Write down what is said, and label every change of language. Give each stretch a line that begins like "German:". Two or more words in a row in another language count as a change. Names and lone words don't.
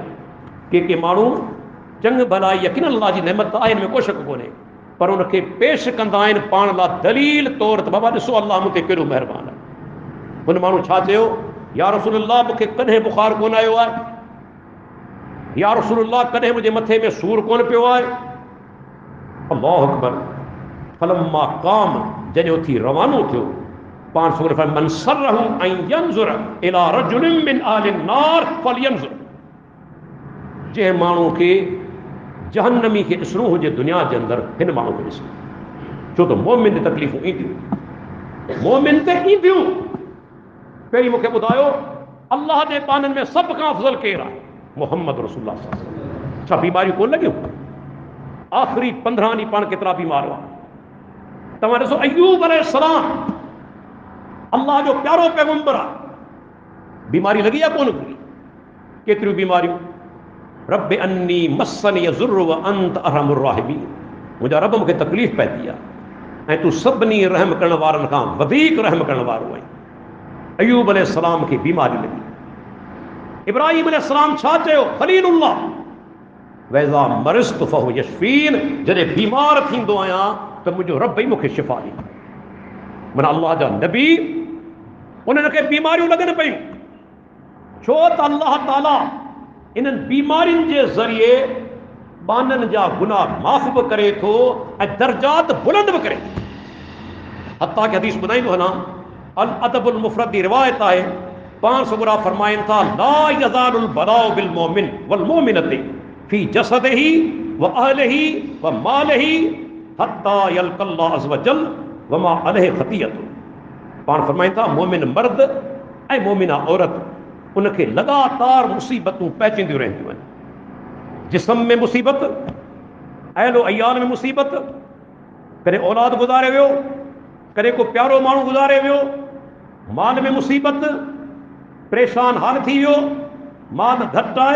Sindhi: के माण्हू चङ भलाई यकीन अल्लाह जी नेमत आहे, हिन में को शक कोन्हे, पर उनखे पेश कंदा आहिनि पाण लाइ दलील तौर त बाबा ॾिसो अल्लाह मूं ते केॾो महिरबानी आहे। हुन माण्हू छा चयो, या रसूलल्लाह मूंखे कॾहिं बुखार कोन आयो आहे, या रसूलल्लाह कॾहिं मुंहिंजे मथे में सूर कोन पियो आहे।
Arabic: الله أكبر. فلما قام,
Sindhi: जॾहिं उथी रवानो थियो, पाण सुगरा फरमाया
Arabic: من سره أن ينظر إلى رجل من أهل النار فلينظر.
Sindhi: जंहिं माण्हू खे जहन्नमी खे ॾिसणो हुजे दुनिया जे अंदरि हिन माण्हू खे ॾिसो, छो त मोमिन ते तकलीफ़ूं ईंदियूं, मोमिन ते ईंदियूं। पहिरीं मूंखे ॿुधायो अल्लाह जे पाननि में सभ खां अफ़ज़ल केरु आहे?
Arabic: محمد رسول الله صلى الله عليه وسلم.
Sindhi: छा बीमारियूं कोन लॻियूं? आख़िरी 15 ॾींहं पाण केतिरा बीमार हुआ। तव्हां ॾिसो अय्यूब अलैहिस्सलाम, अल्लाह जो प्यारो पैगंबर आहे, बीमारी लॻी आहे कोन कोई? केतिरियूं बीमारियूं।
Arabic: رب أني مسني الضر وأنت أرحم الراحمين,
Sindhi: मुंहिंजा रब मूंखे तकलीफ़ पइजी आहे ऐं तूं सभिनी रहम करण वारनि खां वधीक रहम करण वारो आहीं। अय्यूब अलैहिस्सलाम खे बीमारी लॻी। इब्राहिम अलैहिस्सलाम छा चयो?
Arabic: خليل الله وإذا مرضت فهو يشفين,
Sindhi: जॾहिं बीमार थींदो आहियां त मुंहिंजो रब ई मूंखे शिफ़ा ॾींदो। माना अल्लाह जा नबी उन्हनि खे बीमारियूं लॻनि पियूं, छो त अल्लाह ताला इन्हनि बीमारियुनि जे ज़रिए बाननि जा गुनाह माफ़ बि करे थो ऐं दर्जात बुलंद बि करे थो। हत्ता कि हदीस ॿुधाईंदो हलां, अल अदबुल मुफ़रद जी रिवायत आहे, पाण सगुरा फरमाइनि था
Arabic: لا يزال البلاء بالمؤمن والمؤمنة في جسده وأهله وماله حتى يلقى الله عز وجل وما عليه خطيئة.
Sindhi: पाण फरमाइनि था मोमिन मर्द ऐं मोमिना औरत उनखे लगातार मुसीबतूं पहुचंदियूं रहंदियूं आहिनि। जिस्म में मुसीबत, अहलो अयाल में मुसीबत, कॾहिं औलाद गुज़ारे वियो, कॾहिं को प्यारो माण्हू गुज़ारे वियो, माल में मुसीबत, परेशान हाल थी वियो, माल घटि आहे।